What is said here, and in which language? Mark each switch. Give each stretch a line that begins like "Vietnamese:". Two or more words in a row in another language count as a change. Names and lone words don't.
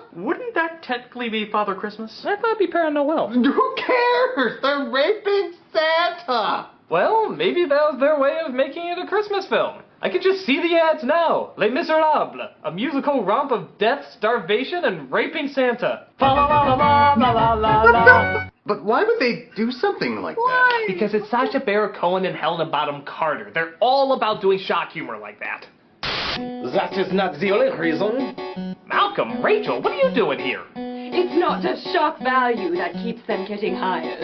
English: Wouldn't that technically be Father Christmas? I thought it'd be Père Noël. Who cares? They're raping Santa! Well, maybe that was their way of making it a Christmas film. I can just see the ads now. Les Misérables, a musical romp of death, starvation, and raping Santa. Fa la la la la la la la. But why would they do something like that? Because it's Sacha Baron Cohen and Helena Bonham Carter. They're all about doing shock humor like that. That is not the only reason. Malcolm, Rachel, what are you doing here? It's not just shock value that keeps them getting hired.